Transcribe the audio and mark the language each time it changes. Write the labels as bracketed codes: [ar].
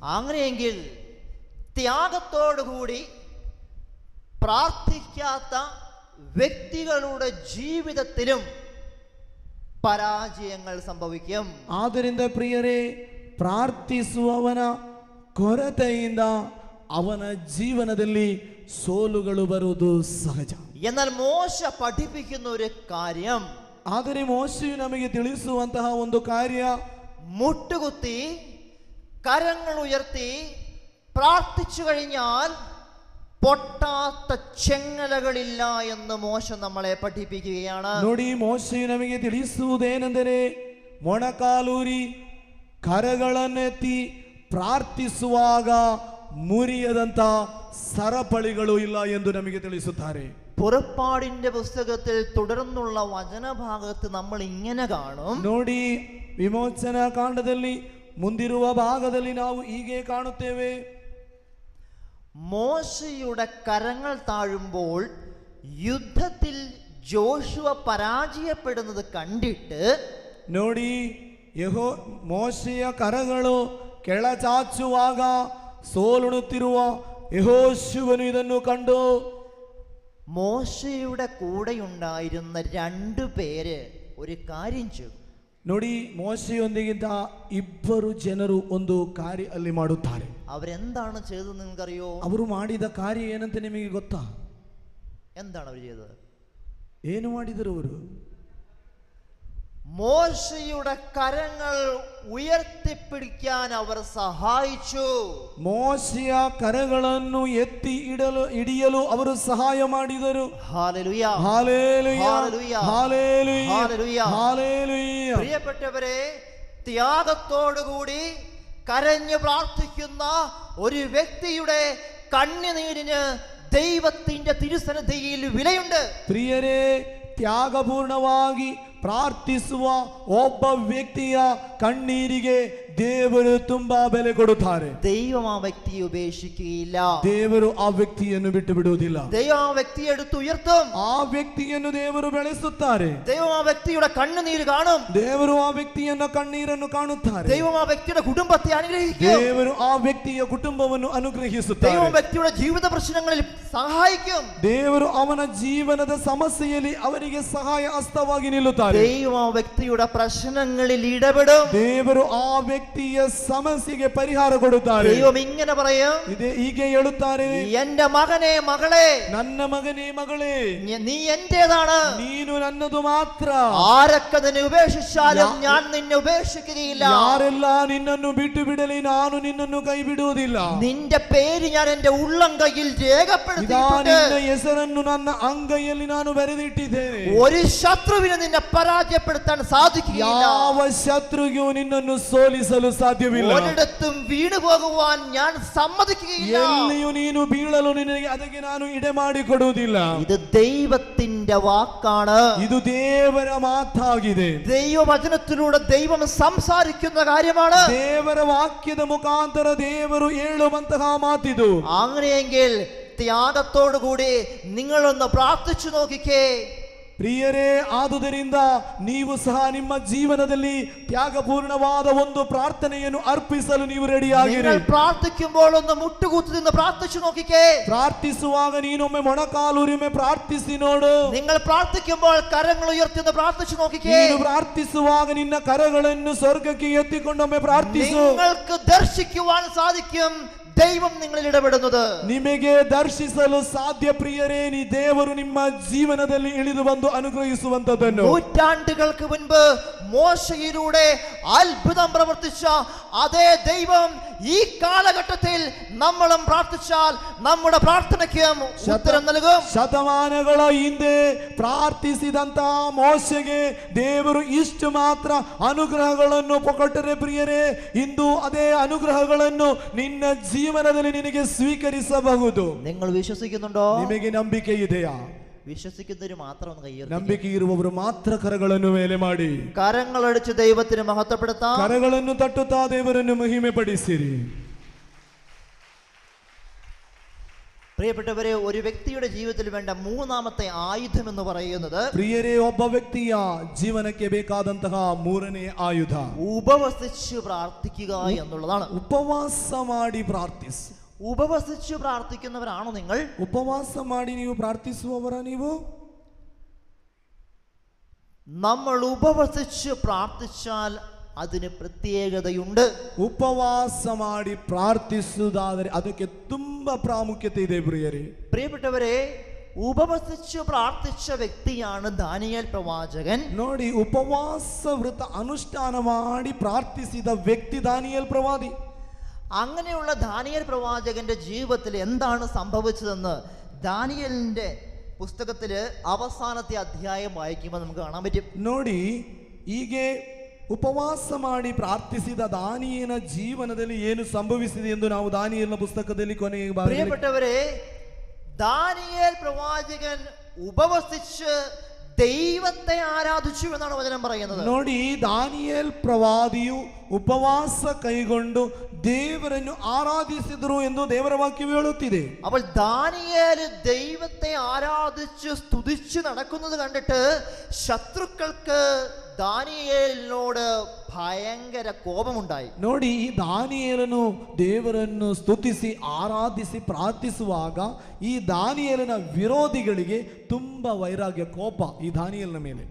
[ml] അങ്ങനെയെങ്കിൽ ത്യാഗത്തോടുകൂടി പ്രാർത്ഥിക്കാത്ത വ്യക്തികളുടെ ജീവിതത്തിലും പരാജയങ്ങൾ സംഭവിക്കും. [kn] ಆದ್ದರಿಂದ ಪ್ರಿಯರೇ, ಪ್ರಾರ್ಥಿಸುವವನ ಕೊರತೆಯಿಂದ ಅವನ ಜೀವನದಲ್ಲಿ ಸೋಲುಗಳು ಬರುವುದು ಸಹಜ. [ml] എന്നാൽ മോശ പഠിപ്പിക്കുന്ന ഒരു കാര്യം, [kn] ಆದರೆ ಮೋಶೆಯು ನಮಗೆ ತಿಳಿಸುವಂತಹ ಒಂದು ಕಾರ್ಯ, [ml] മുട്ടുകുത്തി കരങ്ങൾ ഉയർത്തി പ്രാർത്ഥിച്ചു കഴിഞ്ഞാൽ പൊട്ടാത്ത ചെങ്ങലകളില്ല എന്ന് മോശ നമ്മളെ പഠിപ്പിക്കുകയാണ്. [kn] ನೋಡಿ ಮೋಶೆ ನಮಗೆ ತಿಳಿಸುವುದೇನೆಂದರೆ ಮೊಣಕಾಲೂರಿ ಕರಗಳನ್ನೆತ್ತಿ ಪ್ರಾರ್ಥಿಸುವಾಗ [ml] മുറിയದಂತ സരപളികളോ [kn] ಇಲ್ಲ ಎಂದು ನಮಗೆ ತಿಳಿಸುತ್ತಾರೆ. [ml] പുറപ്പാടിന്റെ പുസ്തകത്തിൽ തുടർന്നുള്ള വചനഭാഗത്ത് നമ്മൾ ഇങ്ങനെ കാണും. [kn] ನೋಡಿ ವಿಮೋಚನಾ ಕಾಂಡದಲ್ಲಿ ಮುಂದಿರುವ ಭಾಗದಲ್ಲಿ ನಾವು ಹೀಗೆ ಕಾಣುತ್ತೇವೆ. [ml] മോശയുടെ കരങ്ങൾ താഴുമ്പോൾ യുദ്ധത്തിൽ ജോഷുവ പരാജയപ്പെടുന്നത് കണ്ടിട്ട് [kn] ನೋಡಿ ಮೋಶೆಯ ಕರಗಳು ಕೆಳಚಾಚುವಾಗ ಸೋಲುಣುತ್ತಿರುವ ಯೆಹೋಶುವನು ಇದನ್ನು ಕಂಡು [ml] മോശയുടെ കൂടെയുണ്ടായിരുന്ന 2 പേര് ഒരു കാര്യം ചെയ്തു. [kn] ನೋಡಿ ಮೋಶೆಯೊಂದಿಗಿದ್ದ 2 ಜನರು ಒಂದು ಕಾರ್ಯ ಅಲ್ಲಿ ಮಾಡುತ್ತಾರೆ. [ml] അവരെന്താണ് ചെയ്തത് നിങ്ങൾക്കറിയോ? [kn] ಅವರು ಮಾಡಿದ ಕಾರ್ಯ ಏನಂತ ನಿಮಗೆ ಗೊತ್ತಾ? [ml] എന്താണ് അവർ ചെയ്തത്? [kn] ಏನು ಮಾಡಿದರು ಅವರು? [ml] മോശയുടെ കരങ്ങൾ ഉയർത്തിപ്പിടിക്കാൻ അവർ സഹായിച്ചു. [kn] ಮೋಶೆಯ ಕರಗಳನ್ನು ಎತ್ತಿ ಹಿಡಿಯಲು ಅವರು ಸಹಾಯ ಮಾಡಿದರು. [ml] Hallelujah hallelujah hallelujah hallelujah hallelujah hallelujah. പ്രിയപ്പെട്ടവരെ, ത്യാഗത്തോടുകൂടി കരഞ്ഞു പ്രാർത്ഥിക്കുന്ന ഒരു വ്യക്തിയുടെ കണ്ണുനീരിന് ദൈവത്തിന്റെ തിരുസന്നിധിയിൽ വിലയുണ്ട്. [kn] ಪ್ರಿಯರೇ, ತ್ಯಾಗಪೂರ್ಣವಾಗಿ ಪ್ರಾರ್ಥಿಸುವ ಒಬ್ಬ ವ್ಯಕ್ತಿಯ ಕಣ್ಣೀರಿಗೆ ದೇವರು ತುಂಬಾ ಬೆಲೆ ಕೊಡುತ್ತಾರೆ. [ml] ദൈവം ആ വ്യക്തിയെ ഉപേക്ഷിക്കുകയില്ല. [kn] ದೇವರು ಆ ವ್ಯಕ್ತಿಯನ್ನು ಬಿಟ್ಟು ಬಿಡುವುದಿಲ್ಲ. [ml] ദൈവം ആ വ്യക്തിയെ എടുത്ത് ഉയർത്തും. [kn] ಆ ವ್ಯಕ್ತಿಯನ್ನು ದೇವರು ಬೆಳೆಸುತ್ತಾರೆ. [ml] ദൈവം ആ വ്യക്തിയുടെ കണ്ണുനീര് കാണും. [kn] ದೇವರು ಆ ವ್ಯಕ್ತಿಯನ್ನ ಕಣ್ಣೀರನ್ನು ಕಾಣುತ್ತಾರೆ. [ml] ദൈവം ആ വ്യക്തിയുടെ കുടുംബത്തെ അനുഗ്രഹിക്കും. [kn] ದೇವರು ಆ ವ್ಯಕ್ತಿಯ ಕುಟುಂಬವನ್ನು ಅನುಗ್ರಹಿಸುತ್ತಾರೆ. [ml] ദൈവം വ്യക്തിയുടെ ജീവിത പ്രശ്നങ്ങളിൽ സഹായിക്കും. [kn] ದೇವರು ಅವನ ಜೀವನದ ಸಮಸ್ಯೆಯಲ್ಲಿ ಅವರಿಗೆ ಸಹಾಯ ಹಸ್ತವಾಗಿ ನಿಲ್ಲುತ್ತಾರೆ. [ml] ദൈവം ആ വ്യക്തിയുടെ പ്രശ്നങ്ങളിൽ ഇടപെടും. [kn] ದೇವರು ಆ ವ್ಯಕ್ತಿಯ ಸಮಸ್ಯೆಗೆ ಪರಿಹಾರ ಕೊಡುತ್ತಾರೆ. [ml] ദൈവം ഇങ്ങനെ പറയും, [kn] ಹೀಗೆ ಹೇಳುತ್ತಾರೆ, [ml] എന്റെ മകനെ മകളെ, [kn] ನನ್ನ ಮಗನೇ ಮಗಳೇ, [ml] നീ എന്റേതാണ്. [kn] ನೀನು ನನ್ನದು ಮಾತ್ರ. [ml] ആരൊക്കെ നിന്നെ ഉപേക്ഷിച്ചാലും ഞാൻ നിന്നെ ഉപേക്ഷിക്കുകയില്ല. [kn] ಯಾರೆಲ್ಲ ನಿನ್ನನ್ನು ಬಿಟ್ಟು ಬಿಡಲಿ, ನಾನು ನಿನ್ನನ್ನು ಕೈ ಬಿಡುವುದಿಲ್ಲ. [ml] നിന്റെ പേര് ഞാൻ എന്റെ ഉള്ളം കയ്യിൽ രേഖപ്പെടുത്തിയിട്ടുണ്ട്. [kn] ನಿನ್ನ ಹೆಸರನ್ನು ನನ್ನ ಅಂಗೈಯಲ್ಲಿ ನಾನು ಬರೆದಿಟ್ಟಿದ್ದೇನೆ. [ml] ഒരു ശത്രുവിന് നിന്നെ പരാജയപ്പെടുത്താൻ സാധിക്കുകയില്ല. [kn] ಯಾವ ಶತ್ರುಗೂ ನಿನ್ನನ್ನು ಸೋಲಿಸಲು ಸಾಧ್ಯವಿಲ್ಲ. [ml] ഒരിടത്തും വീണു പോകുവാൻ ഞാൻ സമ്മതിക്കുകയില്ല. [kn] ಎಲ್ಲಿಯೂ ನೀನು ಬೀಳಲು ನಿನಗೆ ಅದಕ್ಕೆ ನಾನು ಇಡೆ ಮಾಡಿಕೊಡುವುದಿಲ್ಲ. [ml] ഇത് ദൈവത്തിന്റെ വാക്കാണ്. [kn] ಇದು ದೇವರ ಮಾತಾಗಿದೆ. [ml] ദൈവവചനത്തിലൂടെ ദൈവം സംസാരിക്കുന്ന കാര്യമാണ്. [kn] ದೇವರ ವಾಕ್ಯದ ಮುಖಾಂತರ ದೇವರು ಹೇಳುವಂತಹ ಮಾತಿದು. [ml] അങ്ങനെയെങ്കിൽ ത്യാഗത്തോടുകൂടി നിങ്ങളൊന്ന് പ്രാർത്ഥിച്ചു നോക്കിക്കേ. [kn] ಪ್ರಿಯರೇ, ಆದುದರಿಂದ ನೀವು ಸಹ ನಿಮ್ಮ ಜೀವನದಲ್ಲಿ ತ್ಯಾಗಪೂರ್ಣವಾದ ಒಂದು ಪ್ರಾರ್ಥನೆಯನ್ನು ಅರ್ಪಿಸಲು ನೀವು ರೆಡಿಯಾಗಿರಿ. [ml] പ്രാർത്ഥിക്കുമ്പോൾ ഒന്ന് മുട്ടുകുത്തി നിന്ന് പ്രാർത്ഥിച്ചു നോക്കിക്കേ. [kn] ಪ್ರಾರ್ಥಿಸುವಾಗ ನೀನೊಮ್ಮೆ ಮೊಣಕಾಲೂರಿಮೆ ಪ್ರಾರ್ಥಿಸಿ ನೋಡು. [ml] നിങ്ങൾ പ്രാർത്ഥിക്കുമ്പോൾ കരങ്ങൾ ഉയർത്തി ഒന്ന് പ്രാർത്ഥിച്ചു നോക്കിക്കേ. [kn] ನೀನು ಪ್ರಾರ್ಥಿಸುವಾಗ ನಿನ್ನ ಕರಗಳನ್ನು ಸ್ವರ್ಗಕ್ಕೆ ಎತ್ತಿಕೊಂಡೊಮ್ಮೆ ಪ್ರಾರ್ಥಿಸು. [ml] നിങ്ങൾക്ക് ദർശിക്കുവാൻ സാധിക്കും ദൈവം നിങ്ങളിൽ ഇടപെടുന്നത്. [kn] ನಿಮಗೆ ದರ್ಶಿಸಲು ಸಾಧ್ಯ ಪ್ರಿಯರೇ, ನೀ ದೇವರು ನಿಮ್ಮ ಜೀವನದಲ್ಲಿ ಇಳಿದು ಬಂದು ಅನುಗ್ರಹಿಸುವಂತದನ್ನು. [ml] നൂറ്റാണ്ടുകൾക്ക് മുൻപ് മോശയിലൂടെ അത്ഭുതം പ്രവർത്തിച്ച അതേ ദൈവം ഈ കാലഘട്ടത്തിൽ നമ്മളും പ്രാർത്ഥിച്ചാൽ നമ്മുടെ പ്രാർത്ഥനയ്ക്ക് ഉത്തരം നൽകും. [kn] ಶತಮಾನಗಳ ಹಿಂದೆ ಪ್ರಾರ್ಥಿಸಿದಂತಹ ಮೋಶೆಗೆ ದೇವರು ಇಷ್ಟು ಮಾತ್ರ ಅನುಗ್ರಹಗಳನ್ನು ಕೊಟ್ಟರೆ ಪ್ರಿಯರೇ, ಇಂದು ಅದೇ ಅನುಗ್ರಹಗಳನ್ನು ನಿನ್ನ ಜೀವನದಲ್ಲಿ ನಿನಗೆ ಸ್ವೀಕರಿಸಬಹುದು. [ml] നിങ്ങൾ വിശ്വസിക്കുന്നുണ്ടോ? [kn] ನಿಮಗೆ ನಂಬಿಕೆ ಇದೆಯಾ? [ml] വിശ്വസിക്കുന്നവര് മാത്രം ഒന്ന് കൈയ്യർത്തി. [kn] ನಂಬಿಕೆ ಇರುವವರು ಮಾತ್ರ ಕರಗಳನ್ನು ಮೇಲೆ ಮಾಡಿ [ml] കരങ്ങളടിച്ച് ദൈവത്തിന് മഹത്വപ്പെടുത്താം. [kn] ಕರಗಳನ್ನು ತಟ್ಟುತ್ತಾ ದೇವರನ್ನು ಮಹಿಮೆ ಪಡಿಸಿರಿ. [ml] പ്രിയപ്പെട്ടവരെ, ഒരു വ്യക്തിയുടെ ജീവിതത്തിൽ വേണ്ട മൂന്നാമത്തെ ആയുധം എന്ന് പറയുന്നത്, [kn] ಪ್ರಿಯರೇ, ಒಬ್ಬ ವ್ಯಕ್ತಿಯ ಜೀವನಕ್ಕೆ ಬೇಕಾದಂತಹ ಮೂರನೇ ಆಯುಧ [ml] ഉപവസിച്ച് പ്രാർത്ഥിക്കുക എന്നുള്ളതാണ്. [kn] ಉಪವಾಸ ಮಾಡಿ ಪ್ರಾರ್ಥಿಸಿ. [ml] ഉപവസിച്ച് പ്രാർത്ഥിക്കുന്നവരാണോ നിങ്ങൾ? [kn] ಉಪವಾಸ ಮಾಡಿ ನೀವು ಪ್ರಾರ್ಥಿಸುವವರ ನೀವು? [ml] നമ്മൾ ഉപവസിച്ച് പ്രാർത്ഥിച്ചാൽ അതിന് പ്രത്യേകതയുണ്ട്. [kn] ಉಪವಾಸ ಮಾಡಿ ಪ್ರಾರ್ಥಿಸುವುದಾದರೆ ಅದಕ್ಕೆ ತುಂಬಾ ಪ್ರಾಮುಖ್ಯತೆ ಇದೆ ಪ್ರಿಯರೇ. [ml] പ്രിയപ്പെട്ടവരെ, ഉപവസിച്ച് പ്രാർത്ഥിച്ച വ്യക്തിയാണ് ദാനിയേൽ പ്രവാചകൻ. [kn] ನೋಡಿ, ಉಪವಾಸ ವ್ರತ ಅನುಷ್ಠಾನ ಮಾಡಿ ಪ್ರಾರ್ಥಿಸಿದ ವ್ಯಕ್ತಿ ದಾನಿಯೇಲ್ ಪ್ರವಾದಿ. [ml] അങ്ങനെയുള്ള ദാനിയേൽ പ്രവാചകന്റെ ജീവിതത്തിൽ എന്താണ് സംഭവിച്ചതെന്ന് ദാനിയേലിന്റെ പുസ്തകത്തില് അവസാനത്തെ അധ്യായം വായിക്കുമ്പോൾ നമുക്ക് കാണാൻ പറ്റും. [kn] ನೋಡಿ ಹೀಗೆ ಉಪವಾಸ ಮಾಡಿ ಪ್ರಾರ್ಥಿಸಿದ ದಾನಿಯೇಲನ ಜೀವನದಲ್ಲಿ ಏನು ಸಂಭವಿಸಿದೆ ಎಂದು ನಾವು ದಾನಿಯೇಲನ ಪುಸ್ತಕದಲ್ಲಿ ಕೊನೆಗೆ [ml] പ്രിയപ്പെട്ടവരെ, ദാനിയേൽ പ്രവാചകൻ ഉപവസിച്ച് ദൈവത്തെ ആരാധിച്ചു എന്നാണ് വചനം പറയുന്നത്. [kn] ನೋಡಿ ದಾನಿಯೇಲ್ ಪ್ರವಾದಿಯು ಉಪವಾಸ ಕೈಗೊಂಡು ದೇವರನ್ನು ಆರಾಧಿಸಿದರು ಎಂದು ದೇವರ ವಾಕ್ಯವು ಹೇಳುತ್ತಿದೆ. [ml] അപ്പോൾ ദാനിയേൽ ദൈവത്തെ ആരാധിച്ച് സ്തുതിച്ച് നടക്കുന്നത് കണ്ടിട്ട് ശത്രുക്കൾക്ക് ദാനിയേലിനോട് ഭയങ്കര കോപമുണ്ടായി. [kn] ನೋಡಿ ಈ ದಾನಿಯೇಲನು ದೇವರನ್ನು ಸ್ತುತಿಸಿ ಆರಾಧಿಸಿ ಪ್ರಾರ್ಥಿಸುವಾಗ ಈ ದಾನಿಯೇಲನ ವಿರೋಧಿಗಳಿಗೆ ತುಂಬಾ ವೈರಾಗ್ಯ, ಕೋಪ ಈ ದಾನಿಯೇಲನ ಮೇಲೆ.